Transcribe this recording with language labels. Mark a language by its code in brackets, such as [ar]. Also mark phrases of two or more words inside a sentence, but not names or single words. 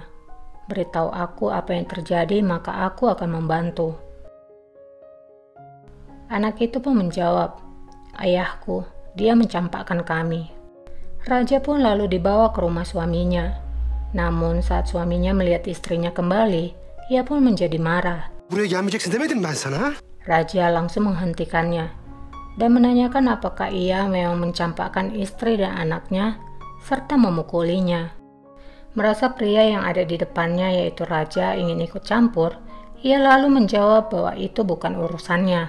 [id] Beritahu aku apa yang terjadi, maka aku akan membantu. Anak itu pun menjawab, ayahku, dia mencampakkan kami. Raja pun lalu dibawa ke rumah suaminya. Namun saat suaminya melihat istrinya kembali, ia pun menjadi marah. [tr] Buraya gelmeyeceksin demedim ben sana. [id] Raja langsung menghentikannya dan menanyakan apakah ia memang mencampakkan istri dan anaknya serta memukulinya. Merasa pria yang ada di depannya yaitu raja ingin ikut campur, ia lalu menjawab bahwa itu bukan urusannya.